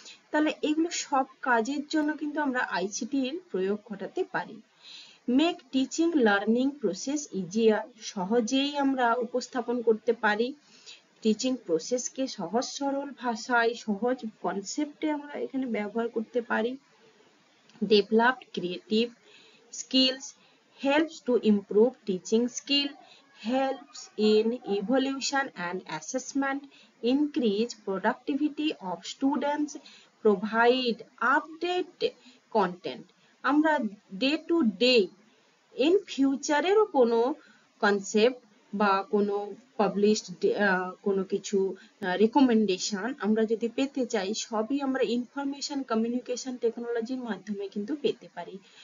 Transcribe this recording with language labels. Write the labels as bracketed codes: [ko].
[bn] তাহলে এগুলো সব কাজের জন্য কিন্তু আমরা আইসিটির প্রয়োগ ঘটাতে পারি। [en] make teaching learning process easier, [bn] সহজেই আমরা উপস্থাপন করতে পারি। টিচিং প্রসেসকে সহজ সরল ভাষায়, সহজ কনসেপ্টে আমরা এখানে ব্যবহার করতে পারি। [en] Developed creative skills, helps to improve teaching skill, helps in evaluation and assessment, increase productivity of students, provide update content. [bn] আমরা ডে টু ডে ইন ফিউচারেরও কোনো কনসেপ্ট বা কোনো পাবলিশড কোনো কিছু রেকমেন্ডেশন আমরা যদি পেতে চাই, সবই আমরা ইনফরমেশন কমিউনিকেশন টেকনোলজির মাধ্যমে কিন্তু পেতে পারি।